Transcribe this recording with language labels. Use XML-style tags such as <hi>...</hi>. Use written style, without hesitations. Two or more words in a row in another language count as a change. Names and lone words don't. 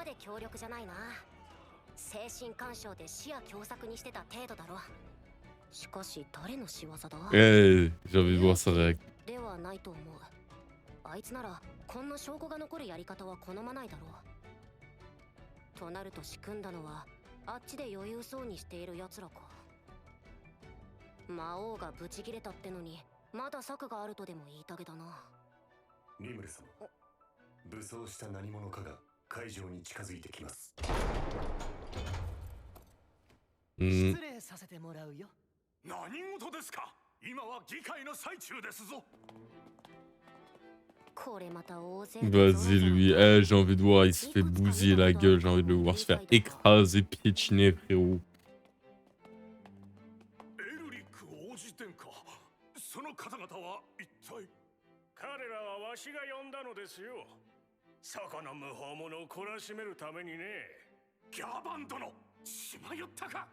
<ja>精神干渉で視野狭窄にしてた程度だろ。しかし誰の仕業だ？</ja> <fr>j'ai envie de voir sa réaction.</fr> <ja>ではないと思う。あいつならこんな証拠が残るやり方は好まないだろう。となると仕組んだのはあっちで余裕そうにしている奴らか。魔王がブチ切れたってのにまだ策があるとでも言いたげだな。リムル様、武装した何者かが会場に近づいてきます。失礼させてもらうよ。何事ですか？今は議会の最中ですぞ。これまた大勢。</ja> <fr>Vas-y lui, eh, j'ai envie de voir, il se fait bousiller la gueule, j'ai envie de le voir se faire écraser, piétiner frérot.</fr> <ja>エルリック王子殿下、その方々は一体？彼らはわしが呼んだのですよ。そこの無法者を懲らしめるためにね。ギャバン殿、しまよったか？</ja>